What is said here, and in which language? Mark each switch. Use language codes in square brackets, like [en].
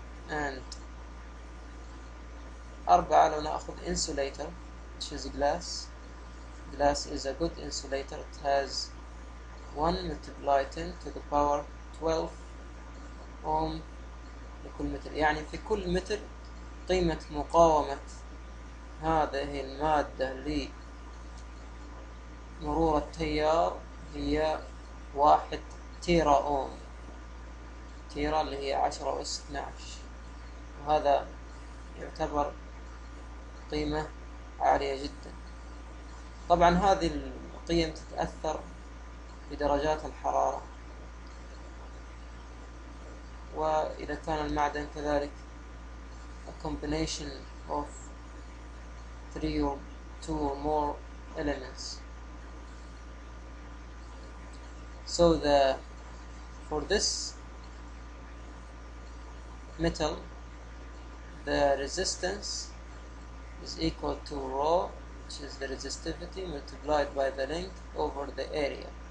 [en] And [ar] أربعة لو نأخذ [en] insulator, which is glass. Glass is a good insulator. It has 1 multiplied 10 to the power 12 ohm [ar] لكل متر. يعني في كل متر قيمة مقاومة هذه المادة لمرور التيار هي 1 تيرا اوم. تيرا اللي هي 10 أس 12، وهذا يعتبر قيمة عالية جدا. طبعا هذه القيم تتأثر بدرجات الحرارة، وإذا كان المعدن كذلك [en] a combination of 3 or 2 or more elements. So for this metal, the resistance is equal to rho, which is the resistivity, multiplied by the length over the area.